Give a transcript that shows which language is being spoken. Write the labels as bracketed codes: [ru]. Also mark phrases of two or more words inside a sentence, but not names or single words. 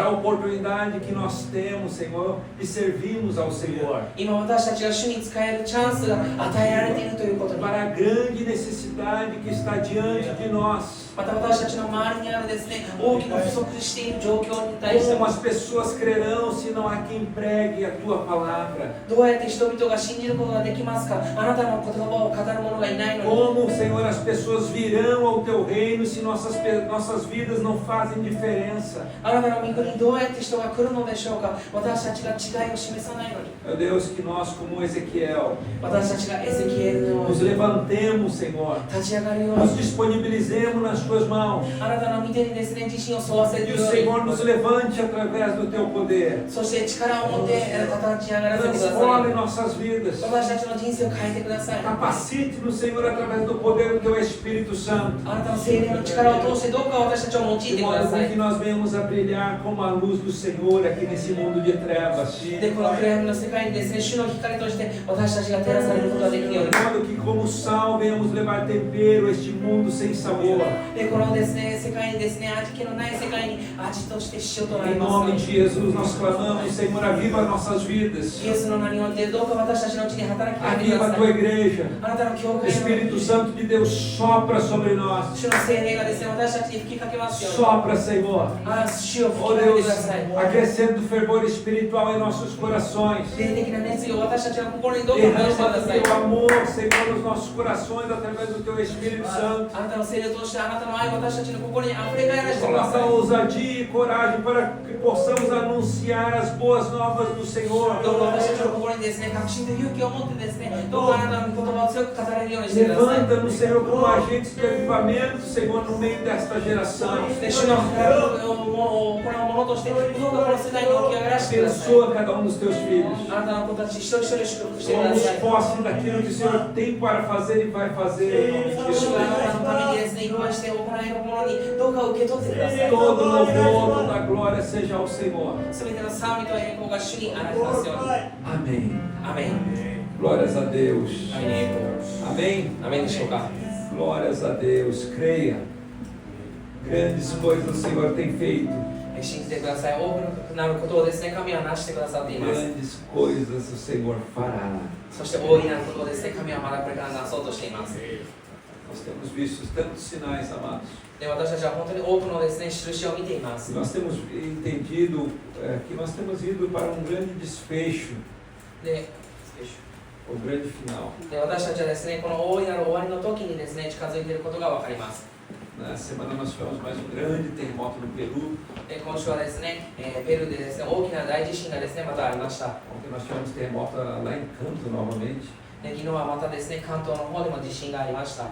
[ja] さ [pt] oportunidade que nós temos, Senhor, de servirmos ao Senhor. [ja] い今私たちが主に使えるチャンスが与えられているということに [pt] Para a grande necessidade que está diante de nós. [ja] また私たちの周りにあるですね大きな不足している状況に対して [pt] Como as pessoas crerão se não há quem pregue a tua palavra? [ja] どうやって人々が信じることができますかあなたの言葉を語る者がいないのに [pt] Como, Senhor, as pessoas virão ao teu reino se nossas vidas não fazem diferença? [ja] あなたの御国にどうやって人が来るのでしょうか私たちが違いを示さないのに [pt] Meu Deus, que nós, como Ezequiel, [ja] 私たちがエゼキエルのよう [pt] nos [ja] に [pt] levantemos, Senhor, [ja] 立ち上がるよう [pt] nos [ja] に [pt] disponibilizemos nas tuas mãos. [ja] あなたの御手にですね、自身を沿わせ [pt] E [ja] る [pt] o [ja] よう [pt] Senhor [ja] に、 [pt] nos levante através do teu poder. [ja] そして力を持って立ち上がらせてくださ [pt] Transforme [ja] い。 [pt] nossas vidas. [ja] 私たちの人生を変えてください。 [pt] Capacite-nos, Senhor, através do poder do teu Espírito Santo. [ja] あなたの聖霊の力を通してどうか私たちを用いて [pt] De [ja] くだ [pt] modo [ja] さ [pt] que [ja] い。 [pt] nós venhamos a brilhar como a luz do Senhor aqui nesse mundo de trevas. [ja] で、この暗闇の世界にですね、主の光として私たちが照らされることができるように。 [pt] De modo que, como sal, venhamos levar tempero a este mundo sem sabor. [ja] で、このですね、世界にですね、味気のない世界に味として塩となり [pt] Em [ja] ま [pt] nome [ja] す。 [pt] de Jesus, nós clamamos, Senhor, aviva nossas vidas. [ja] イエスの名によってどうか私たちのうちに働きかけてく [pt] Aviva [ja] だ [pt] a [ja] さ [pt] tua [ja] い。 [pt] igreja. [ja] あなたの教会 [pt] Espírito [ja] の [pt] Santo de Deus, sopra sobre nós. [ja] 主の聖霊がですね、私たちに吹きかけますように。 [pt] Sopra, Senhor. [ja] ああ、主を吹 Oh きかけて [pt] Deus, [ja] ください。 [pt] aquecendo o fervor espiritual em nossos corações. [ja] 霊的な熱意を私たちの心にどうか燃やしてく [pt] Derrama [ja] だ [pt] o [ja] さい。 [pt] teu amor, Senhor, nos nossos corações através do teu Espírito Santo. [ja] あなたの聖霊を通してあなたの愛を私たちの心にあふれ返らせてくだ [pt] Coloca [ja] さい。 [pt] ousadia e coragem para que possamos anunciar as boas novas do Senhor. [ja] どうか私たちの心にですね、確信と勇気を持ってですね、どうかあなたの御言葉を強く語れるようにしてください。 [pt] Levanta-nos, Senhor, como agentes de avivamento, Senhor, no meio desta geração. [ja] で、主の働きを行うものとして、どうかこの世代に起き上がらせてください。 [pt] Abençoa cada um dos teus filhos. [ja] あなたの子たち一人一人祝福してくだ [pt] Tomamos [ja] さい。 [pt] posse daquilo que o Senhor tem para fazer e vai fazer. Em nome de [ja] 主 [pt] Jesus. [ja] があなたのためにですね、用意して行えるものにどうか受け取ってください。 [pt] Todo louvor, toda a glória seja ao Senhor. [ja] すべての賛美と栄光が主にあられますように。 [pt] Amém. [ja] アメン。 [pt] Glórias a Deus. [ja] アメンに栄光。 [pt] Amém. [ja] アメンでしょうか。 [pt] Glórias a Deus. Creia. Grandes coisas o Senhor tem feito. [ja] 信じてください。多くなることをですね、神はなしてくださっています。 [pt] Grandes coisas o Senhor fará. [ja] そして大いなることをですね、神はまだこれからなそうとしています。 [pt] Nós temos visto tantos sinais, amados. [ja] で、私たちは本当に多くのですね、印を見ていま [pt] E [ja] す。 [pt] nós temos entendido que nós temos ido para um grande desfecho, [ja] で、 [pt] o grande final. [ja] 私たちはですね、この大いなる終わりの時にですね、近づいていることが分かります。 [pt] Na semana nós tivemos mais um grande terremoto no Peru. [ja] 今週はですね、ペルーでですね、大きな大地震がですね、またありました。 [pt] Ontem nós tivemos terremoto lá em Canto novamente. [ja] で、昨日はまたですね、関東の方でも地震がありました。